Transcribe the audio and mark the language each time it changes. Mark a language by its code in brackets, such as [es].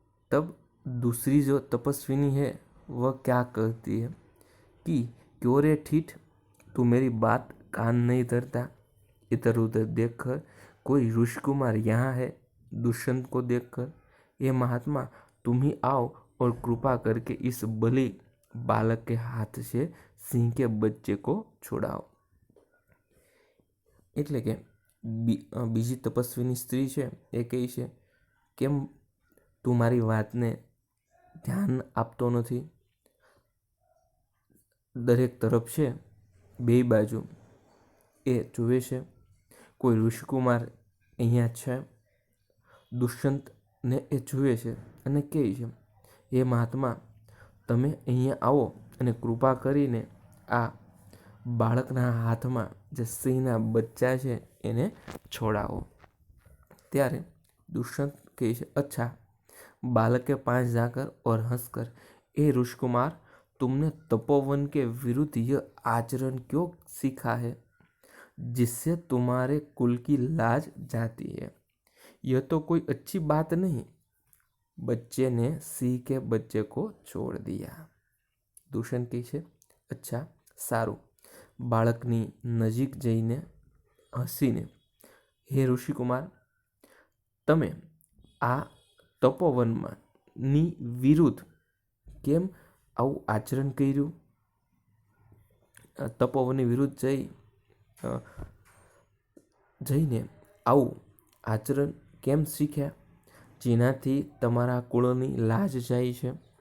[hi] तब दूसरी जो तपस्विनी है वह क्या कहती है कि क्यों रे ठीठ, तू मेरी बात कान नहीं धरता। इधर उधर देखकर कोई ऋषिकुमार यहाँ है। दुष्यंत को देखकर, ये महात्मा तुम ही आओ और कृपा करके इस बलि बालक के हाथ से सिंह के बच्चे को छुड़ाओ। [gu] એટલે કે બીજી તપસ્વીની સ્ત્રી છે એ કહે છે, કેમ તું મારી વાતને ધ્યાન આપતો નથી? દરેક તરફ છે બે બાજુ એ જુએ છે, કોઈ ઋષિકુમાર અહીંયા છે? દુષ્યંતને એ જુએ છે અને કહે છે, એ મહાત્મા તમે અહીંયા આવો અને કૃપા કરીને આ બાળકના હાથમાં જે સિંહના બચ્ચા છે એને છોડાવો। ત્યારે [hi] दुष्यंत [gu] કહે છે, [hi] अच्छा बालक के पास जाकर और हंसकर, ए ऋषिकुमार, तुमने तपोवन के विरुद्ध यह आचरण क्यों सीखा है जिससे तुम्हारे कुल की लाज जाती है? यह तो कोई अच्छी बात नहीं। बच्चे ने सिंह के बच्चे को छोड़ दिया। [gu] दुष्यंत કહે છે, अच्छा सारू। બાળકની નજીક જઈને હસીને, હે ઋષિકુમાર, તમે આ તપોવનની વિરુદ્ધ કેમ આવું આચરણ કર્યું? તપોવનની વિરુદ્ધ જઈને આવું આચરણ કેમ શીખ્યા જેનાથી તમારા કુળની લાજ જાય છે?